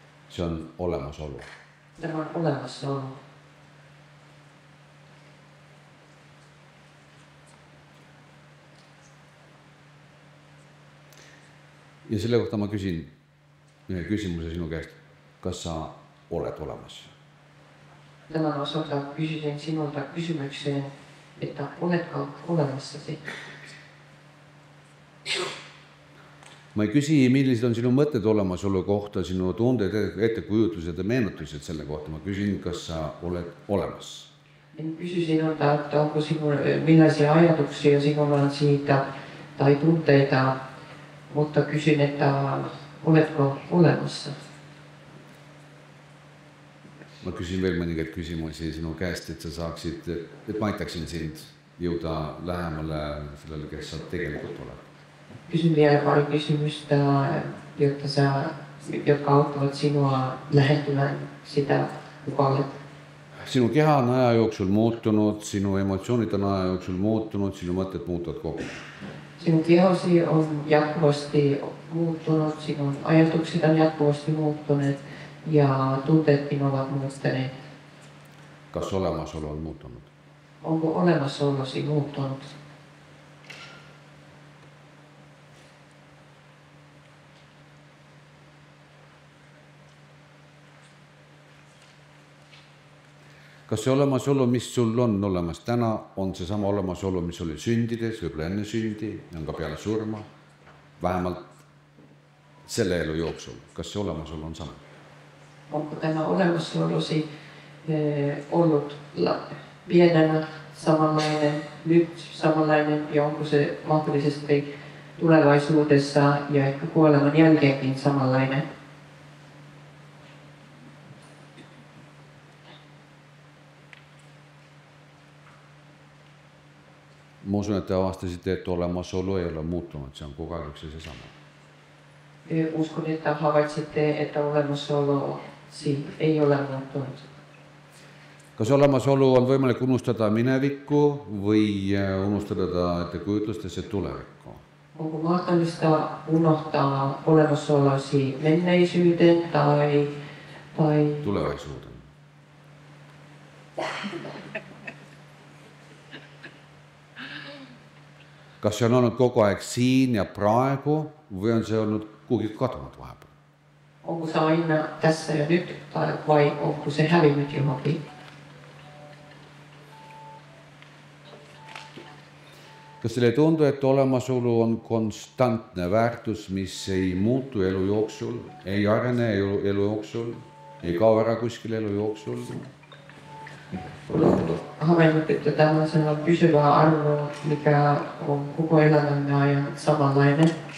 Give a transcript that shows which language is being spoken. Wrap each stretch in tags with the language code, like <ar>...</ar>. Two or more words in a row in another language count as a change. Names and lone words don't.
<et>see on olemasolu.</et> <fi>Tämä on olemassaolo.</fi> <et>Ja selle kohta ma küsin ühe küsimuse sinu käest, kas sa oled olemas?</et> <fi>Tämän osalta kysyisin sinulta kysymykseen, että oletko olemassasi?</fi> <et>Ma ei küsi, millised on sinu mõtted olemasolu kohta, sinu tunded, ettekujutlused ja meenutused selle kohta. Ma küsin, kas sa oled olemas?</et> <fi>En kysy sinulta, että onko sinun, millaisia ajatuksia sinulla on siitä tai tunteita, mutta kysyn, että oletko olemassa?</fi> <et>Ma küsin veel mõningaid küsimusi sinu käest, et sa saaksid, et ma aitaksin sind jõuda lähemale sellele, kes sa tegelikult oled.</et> <fi>Kysyn vielä pari kysymystä, jotka auttavat sinua lähentymään sitä, kuka olet.</fi> <et>Sinu keha on aja jooksul muutunud, sinu emotsioonid on aja jooksul muutunud, sinu mõtted muutuvad kogu.</et> <fi>Sinun kehosi on jatkuvasti muuttunut, sinun ajatukset on jatkuvasti muuttuneet ja tunteetkin ovat muuttuneet.</fi> <et>Kas olemasolu on muutunut?</et> <fi>Onko olemassaolosi muuttunut?</fi> <et>Kas see olemasolu, mis sul on olemas täna, on see sama olemasolu, mis oli sündides, võib-olla enne sündi, on ka peale surma, vähemalt selle elu jooksul. Kas see olemasolu on sama?</et> <fi>Onko tämä olemassaolosi ollut pienenä samanlainen, nyt samanlainen ja onko se mahdollisesti tulevaisuudessa ja ehkä kuoleman jälkeenkin samanlainen?</fi> <et>Ma usun, et te avastasite, et olemasolu ei ole muutunud, see on kogu aeg üks ja seesama.</et> <fi>Uskon, että havaitsitte, että olemassaolosi ei ole muuttunut.</fi> <et>Kas olemasolu on võimalik unustada minevikku või unustada ta ettekujutlustesse tulevikku?</et> <fi>Onko mahdollista unohtaa olemassaolosi menneisyyteen tai Tulevaisuuden.</fi> <et>Kas see on olnud kogu aeg siin ja praegu või on see olnud kuhugi kadunud vahepeal?</et> <fi>onko se aina tässä ja nyt vai onko se hävinnyt johonkin?</fi> <et>Kas teile ei tundu, et olemasolu on konstantne väärtus, mis ei muutu elu jooksul, ei arene elu jooksul, ei kao ära kuskil elu jooksul?</et> <fi>Olen havainnut, että tämä on sellainen pysyvä arvo, mikä on koko elämämme ajan samanlainen.</fi>